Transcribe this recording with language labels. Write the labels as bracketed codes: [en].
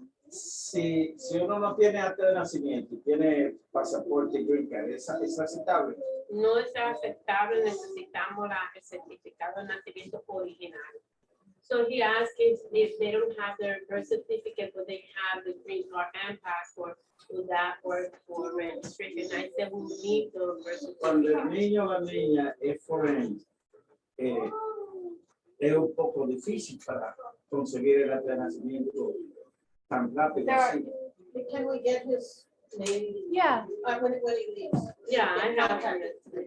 [es] si uno no tiene acta de nacimiento y tiene pasaporte y green card, ¿es aceptable? No es aceptable, necesitamos el certificado de nacimiento original. [en] So he asked if they don't have their birth certificate, but they have the green card and passport, would that work for registration? I said we need the birth [es] Cuando el [en] certificate. [es] niño o la niña es foreign, es un poco difícil para conseguir el acta de nacimiento tan rápido [en] There are- [es] así. [en] Can we get his name, Yeah, when he leaves? Yeah, I have it.